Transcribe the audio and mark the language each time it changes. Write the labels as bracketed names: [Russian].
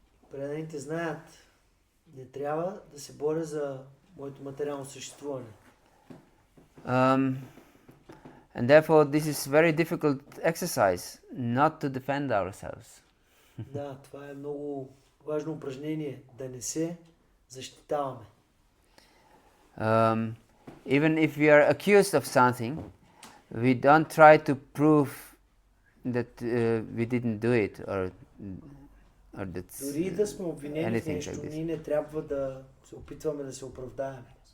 [Bulgarian] Преданите знаят, не трябва да се боря за моето материално съществуване. [English] And therefore this is very difficult exercise, not to defend ourselves. [Bulgarian] Да, това е много важно упражнение, да не се защитаваме. [English] Even if we are accused of something, we don't try to prove that we didn't do it or that [Bulgarian] Дори да сме обвинени в нещо, [English] like [Bulgarian] ние не трябва да се опитваме да се оправдаем.